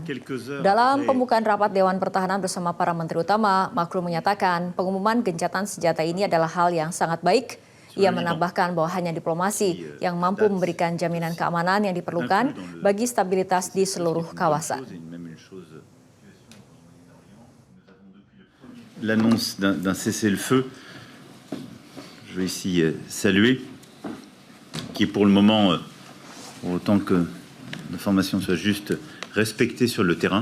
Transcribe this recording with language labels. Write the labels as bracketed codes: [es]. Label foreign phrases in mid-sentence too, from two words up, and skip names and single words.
[id] Dalam pembukaan rapat Dewan Pertahanan bersama para menteri utama, Macron menyatakan pengumuman gencatan senjata ini adalah hal yang sangat baik. Ia menambahkan bahwa hanya diplomasi yang mampu memberikan jaminan keamanan yang diperlukan bagi stabilitas di seluruh kawasan. [fr] L'annonce d'un cessez-le-feu, je veux ici saluer, qui pour le moment, autant que l'information soit juste, respectée sur le terrain.